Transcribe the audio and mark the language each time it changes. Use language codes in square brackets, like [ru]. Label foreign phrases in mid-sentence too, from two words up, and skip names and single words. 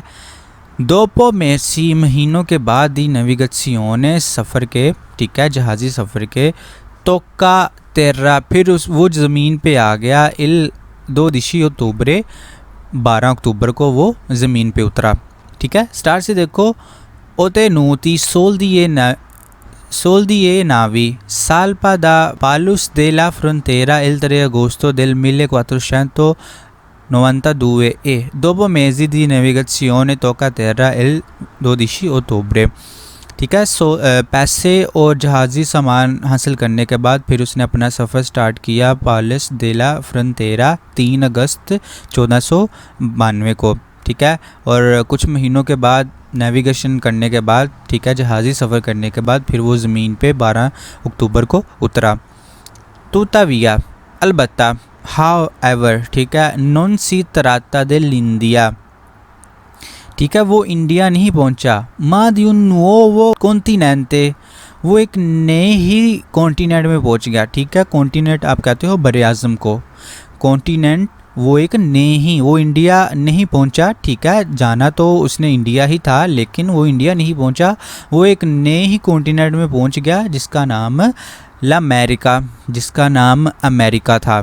[it] dopo mesi [hi] महीनों के बाद ही नेविगेशियोने सफ़र के, ठीक है, जहाज़ी सफ़र के [it] tocca terra, [hi] फिर वो ज़मीन पे आ गया। इल 12 अक्टूबर, 12 अक्टूबर को वो ज़मीन पे उतरा। ठीक है, स्टार्ट से देखो। [it] Ottenuti soldi e navi salpa da Palos della Frontera il 3 agosto del 1492 e dopo mesi di navigazione tocca terra il 12 ottobre। [hi] ठीक है, पैसे और जहाज़ी सामान हासिल करने के बाद फिर उसने अपना सफ़र स्टार्ट किया पालस देला फ्रंटेरा 3 अगस्त 1492 को। ठीक है, और कुछ महीनों के बाद नेविगेशन करने के बाद, ठीक है, जहाज़ी सफ़र करने के बाद फिर वो ज़मीन पे 12 अक्टूबर को उतरा। तुताविया अलबत्ता, हाउ एवर, ठीक है, [it] non si tratta de India, [hi] ठीक है, वो इंडिया नहीं पहुंचा। [it] ma di un nuovo continente, [hi] वो एक नए ही कॉन्टिनेंट में पहुंच गया। ठीक है, कॉन्टिनेंट आप कहते हो बरे आज़म को, कॉन्टिनेंट वो एक नए ही, वो इंडिया नहीं पहुंचा। ठीक है, जाना तो उसने इंडिया ही था लेकिन वो इंडिया नहीं पहुंचा, वो एक नए ही कॉन्टिनेंट में पहुंच गया जिसका नाम अमेरिका, जिसका नाम अमेरिका था।